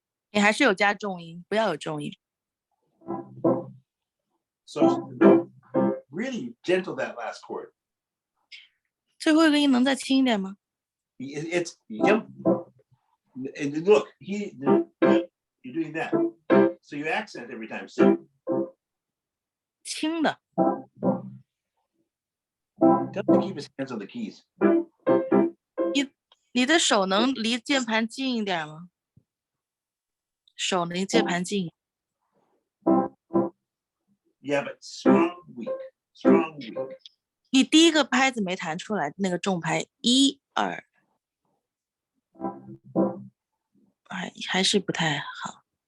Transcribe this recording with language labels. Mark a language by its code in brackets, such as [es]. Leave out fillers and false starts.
[zh] 你还是有加重音，不要有重音。 [en] So really gentle that last chord. [zh] 最后一个音能再轻一点吗？ [en] It's yep. And look, you're doing that. So you accent every time. So [zh] 轻的。 [en] tell him to keep his hands on the keys. [zh] 你的手能离键盘近一点吗？手离键盘近。 [en] Yeah, but strong, weak. Strong, weak. [zh] 你第一个拍子没弹出来，那个重拍1、2，还是不太好。